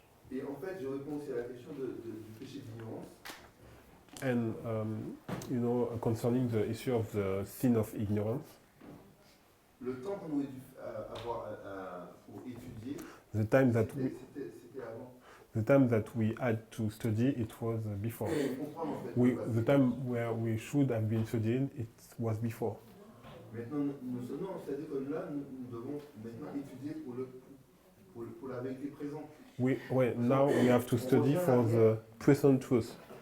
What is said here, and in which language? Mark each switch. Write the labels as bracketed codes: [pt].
[fr] Et en fait, je réponds aussi à la question du péché d'ignorance. [en] And concerning the issue of the sin of ignorance, [fr] le temps qu'on aurait dû avoir pour étudier, c'était avant. [en] The time that we had to study, it was before. The time where we should have been studying, it was before. [fr] Maintenant, c'est-à-dire que là, nous devons maintenant étudier pour la vérité présente. [en] Now we have to study for the present truth.